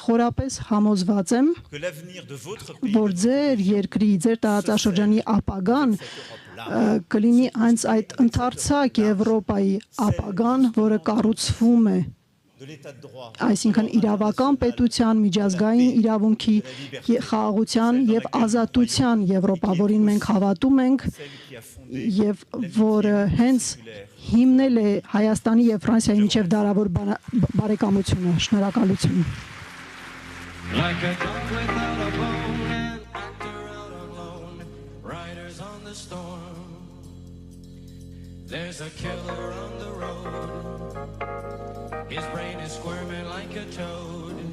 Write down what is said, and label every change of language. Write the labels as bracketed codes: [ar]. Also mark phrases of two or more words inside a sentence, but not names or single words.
[hy] խորապես համոզված եմ, որ ձեր երկրի, ձեր տարածաշրջանի ապագան կլինի հենց այդ ընդարձակ Եվրոպայի ապագան, որը կառուցվում է այսինքն իրավական պետության, միջազգային իրավունքի, խաղաղության եւ ազատության Եվրոպա, որին մենք հավատում ենք եւ որը հենց հիմնել է Հայաստանի եւ Ֆրանսիայի միջև դարավոր բարեկամությունը։ Շնորհակալություն։ [en] Like a dog without a bone, an actor out on loan, riders on the storm. There's a killer on the road, his brain is squirming like a toad.